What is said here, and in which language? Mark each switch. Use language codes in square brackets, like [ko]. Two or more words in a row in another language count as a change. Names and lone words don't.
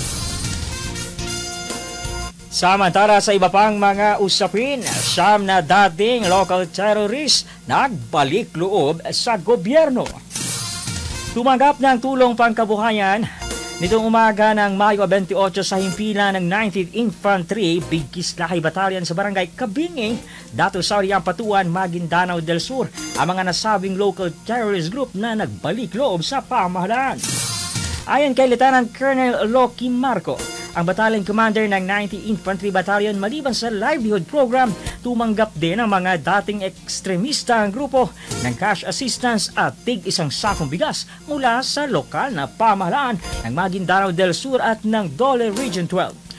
[tl] Samantala sa iba pang mga usapin, siyam na dating [en] local terrorist [tl] nagbalik loob sa gobyerno. Tumanggap ng tulong pangkabuhayan Nitong umaga ng Mayo 28 sa himpilan ng 19th Infantry Bigkis Lahay Battalion sa Barangay Kabinging, Dato Sauriang Patuan, Maguindanao del Sur, ang mga nasabing [en] local terrorist group [tl] na nagbalik loob sa pamahalaan. Ayon kay Lieutenant Colonel Loki Marco, ang battalion commander ng 90th Infantry Battalion, maliban sa [en] livelihood program, [tl] tumanggap din ang mga dating ekstremista ang grupo ng [en] cash assistance [tl] at tig-isang sakong bigas mula sa lokal na pamahalaan ng Maguindanao del Sur at ng Dole Region 12.